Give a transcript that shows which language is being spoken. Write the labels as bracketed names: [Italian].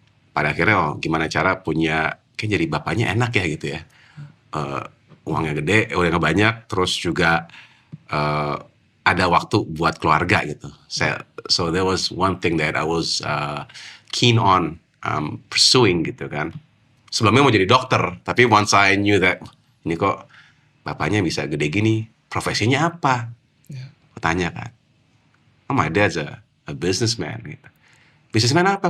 [Indonesian] Pada akhirnya gimana cara punya kayak jadi bapaknya enak ya gitu ya. Uangnya gede, uangnya banyak, terus juga ada waktu buat keluarga gitu. [English] So there was one thing that I was keen on pursuing [Indonesian] gitu kan. Sebelumnya mau jadi dokter, tapi [English] once I knew that [Indonesian] ini kok bapaknya bisa gede gini, profesinya apa? Aku tanya kan. [English] Oh, my dad's a businessman gitu. Businessman apa?